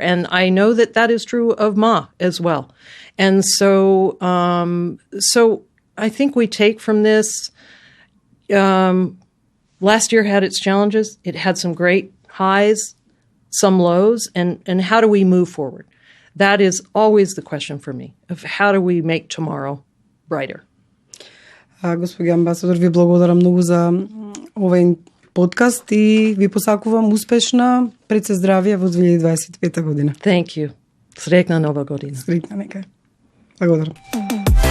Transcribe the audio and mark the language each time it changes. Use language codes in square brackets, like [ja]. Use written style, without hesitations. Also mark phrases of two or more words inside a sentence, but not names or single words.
[en] And I know that that is true of MAAA as well. And so I think we take from this, last year had its challenges. It had some great highs, some lows, and how do we move forward? That is always the question for me, of how do we make tomorrow brighter. [mk] Господи амбасадор, ви благодарам многу за овој подкаст и ви посакувам успешна пред се здравје во 2025 година. [en] Thank you. [mk] Среќна нова година. Среќна нека. Благодарам.